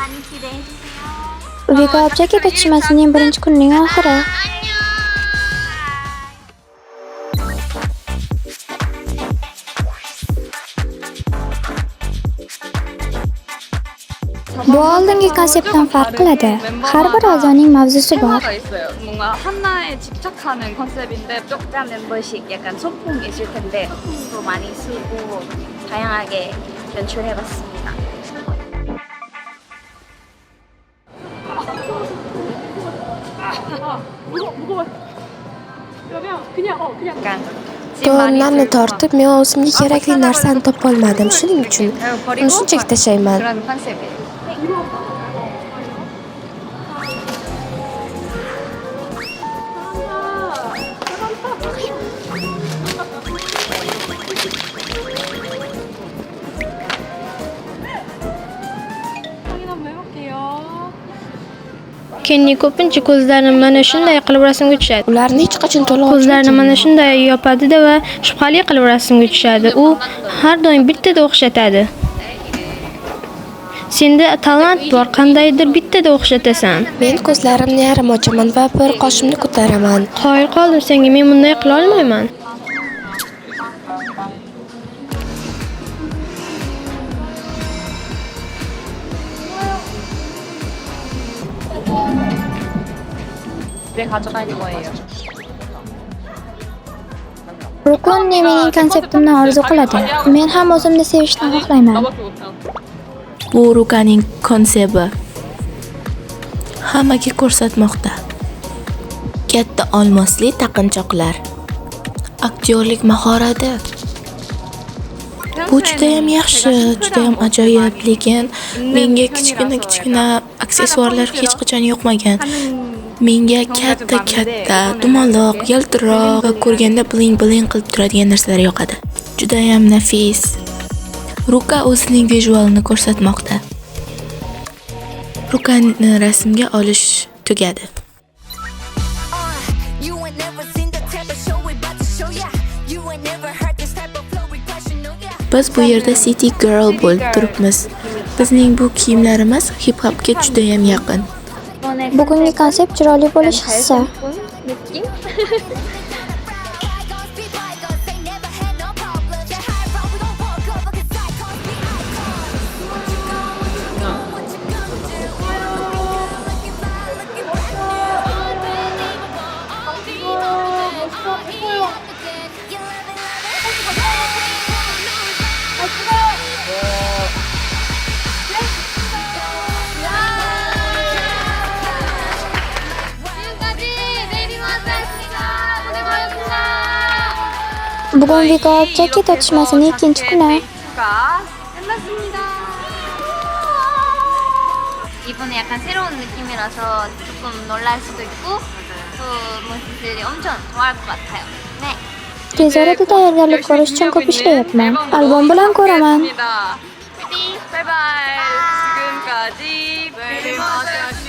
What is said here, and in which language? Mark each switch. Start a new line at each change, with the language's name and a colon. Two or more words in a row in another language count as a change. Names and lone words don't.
Uzbek: Vikob jaket otishmasining birinchi kunining oxiri. Bu oldingi konseptdan farq qiladi. Har bir a'zoning mavzusi bor.
Korean: 테마가 있어요. 뭔가 하나에 집착하는 컨셉인데 약간 멤버십 약간 소품이 있을 텐데 소품도 많이 쓰고 다양하게 연출해봤습니다. 약간
Uzbek: To'nlarni tortib, men o'zimga kerakli narsani topolmadim. Shuning uchun uni shunchaki tashlayman.
Korean: 그런 컨셉이에요. 확인 한번 해볼게요.
Uzbek: Kenni ko'pincha ko'zlarini mana shunday qilib rasmga tushadi. Ularni hech qachon to'liq Ko'zlarini mana shunday yopadi va shubhali qilib rasmga tushadi. U har doim bittada o'xshatadi. Senda talant bor, qandaydir bittada o'xshatasan. Men ko'zlarimni yarim ochaman va bir qoshimni ko'taraman. Qoyil qoldim senga, men bunday qila olmayman.
Korean: 집에 가져갈 거예요.
Uzbek: Rukonni mening konseptimni orzu qiladi. Men ham o'zimni sevishni xohlayman.
Korean: 나밖에 못해.
Uzbek: Bu Rukaning konsepti. Hammaga ko'rsatmoqda. Katta olmosli taqinchoqlar. Aktyorlik mahorati. Bu juda ham yaxshi, juda ham ajoyib, lekin menga kichkina aksessuarlar hech qachon yoqmagan. Menga katta, dumaloq, yaltiroq va ko'rganda bling qilib turadigan narsalar yoqadi. Juda ham nafis. Ruka o'zining vizualini ko'rsatmoqda. Rukani rasmga olish tugadi.
English: You ain't never seen the type of show we about to show ya. You ain't never heard this type of flow regression, no yeah.
Uzbek: Biz bu yerda City Girl bo'lib turibmiz. Bizning bu kiyimlarimiz hip-hopga juda ham yaqin. Bugungi konsept chiroyli bo'lish hissi.
English: Bygones be bygones, they never had no problems. That high road we gon' walk over 'cause icons be icons. What you gonna do? Looking fly, looking brand new. Unbelievable, unbelievable. You love it,
Uzbek: Bugun Vikob jaket otishmasining ikkinchi kuni.
Korean: 끝났습니다. 이번에 약간 새로운 느낌이라서 조금 놀랄 수도 있고 또 모습들이 엄청 좋아할 것 같아요. 네.
Uzbek: Tez orada tayyorgarlik ko'rish uchun ko'p ishlayapman. Albom bilan ko'raman.
Korean: 바이바이. 지금까지 벨머드